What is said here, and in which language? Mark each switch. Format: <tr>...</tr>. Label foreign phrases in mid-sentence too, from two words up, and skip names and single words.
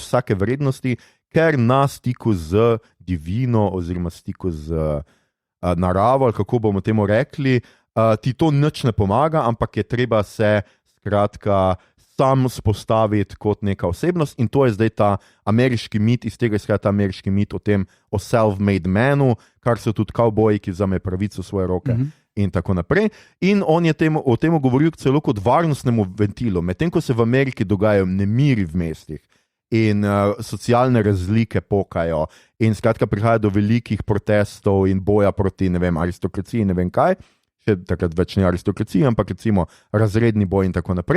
<sl>vsake vrednosti, ker na stiku z divino oziroma stiku z naravo, ali kako bomo temu rekli, ti to nič ne pomaga, ampak je treba se skratka sam spostaviti kot neka osebnost in to je zdaj ta ameriški mit, iz tega izhaja ta ameriški mit o</sl> <en>self-made manu,</en> <sl>kar so tudi kavboji, ki vzame pravico v svoje roke. In tako naprej. In on je o tem govoril celo kot varnostnemu ventilu, medtem ko se v Ameriki dogajajo nemiri v mestih in socialne razlike pokajo in skratka prihaja do velikih protestov in boja proti, ne vem, aristokraciji, ne vem kaj, še takrat več ne aristokraciji, ampak recimo razredni boj in tako naprej.</sl>